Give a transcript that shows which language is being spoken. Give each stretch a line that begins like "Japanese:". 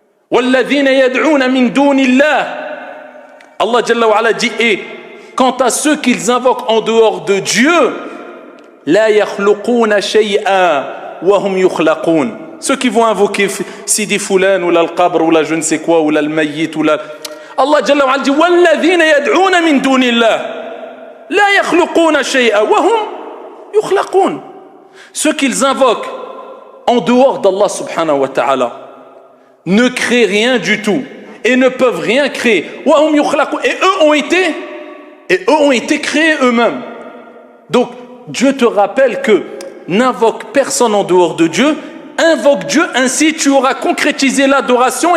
Arabic: وَالَّذِينَ يَدْعُونَ مِن دُونِ اللَّهِ.
French: Allah Jalla wa Ala dit, et quant à ceux qu'ils invoquent en dehors de Dieu,
Arabic: لَا يَخْلُقُونَ شَيْئًا وَهُمْ يُخْلَقُونَ.
French: Ceux qui vont invoquer Sidi Fulan ou la Al-Qabr ou la je ne sais quoi ou la Al-Mayyit ou la...
Arabic: Allah Jalla wa Ala dit وَالَّذِينَ يَدْعُونَ مِن دُونِ اللَّهِ لَا يَخْلُقُونَ شَيْئًا وَهُمْ يُخْلَقُونَ.
French: Ceux qu'ils invoquent en dehors d'Allah subhanahu wa ta'ala ne créent rien du tout et ne peuvent rien créer.
Arabic: وَهُمْ يُخْلَقُونَ.
French: Et eux ont été créés eux-mêmes. Donc Dieu te rappelle que n'invoque personne en dehors de Dieu, invoque Dieu, ainsi tu auras concrétisé l'adoration.